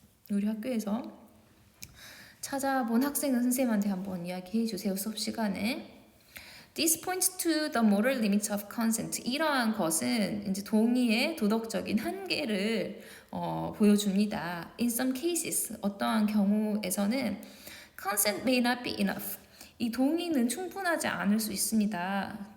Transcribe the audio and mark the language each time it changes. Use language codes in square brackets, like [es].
[ko] 우리 학교에서 찾아본 학생은 선생님한테 한번 이야기해 주세요. 수업 시간에. [en] This points to the moral limits of consent. [ko] 이러한 것은 이제 동의의 도덕적인 한계를 보여줍니다. [en] In some cases, [ko] 어떠한 경우에서는 [en] consent may not be enough. [ko] 이 동의는 충분하지 않을 수 있습니다.